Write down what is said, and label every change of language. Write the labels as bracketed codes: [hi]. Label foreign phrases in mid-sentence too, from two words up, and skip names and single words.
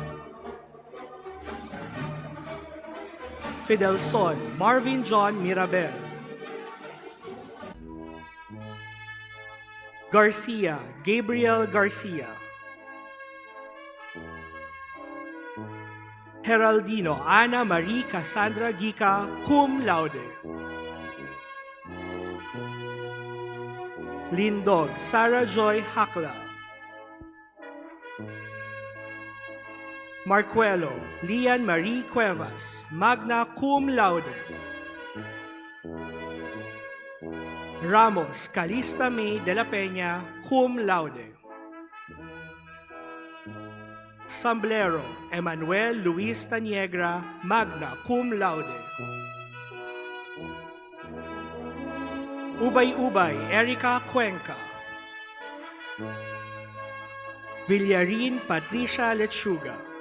[en] Fidelson Marvin John Mirabel. Garcia Gabriel Garcia. Heraldino Ana Marie Cassandra Gica, [la] cum laude. [en] Lindog Sarah Joy Hakla. Marcuelo Lian Marie Cuevas, [la] magna cum laude. [en] Ramos Calista May de la Peña, [la] cum laude. [en] Samblero Emmanuel Luis Taniegra, [la] magna cum laude. [en] Ubay-Ubay Erica Cuenca. Villarin Patricia Lechuga.